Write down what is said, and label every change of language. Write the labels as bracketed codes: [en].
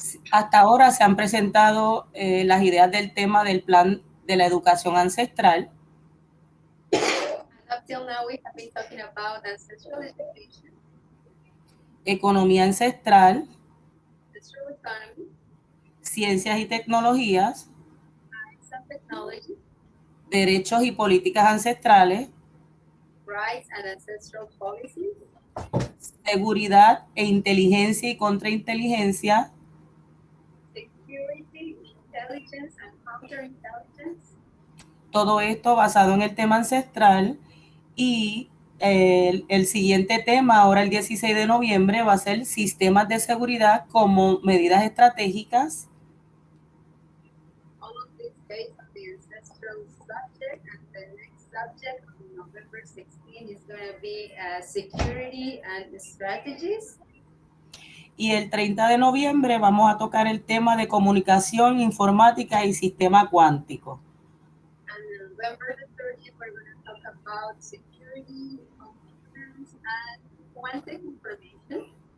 [es] Hasta ahora se han presentado las ideas del tema del plan de la educación ancestral. [en] And up till now we have been talking about ancestral education, [es] Economía ancestral, [en] ancestral economy, [es] ciencias y tecnologías, [en] science and technology, [es] derechos y políticas ancestrales, [en] rights and ancestral policies, [es] seguridad e inteligencia y contrainteligencia, [en] security, intelligence and counterintelligence. [es] todo esto basado en el tema ancestral. Y el siguiente tema, ahora el 16 de noviembre, va a ser sistemas de seguridad como medidas estratégicas. [en] All of this based on the ancestral and the next subject on November 16 is going to be security and strategies. [es] Y el 30 de noviembre vamos a tocar el tema de comunicación, informática y sistema cuántico. [en] And November the 30th, we're going to talk about security, computers, and quantum information.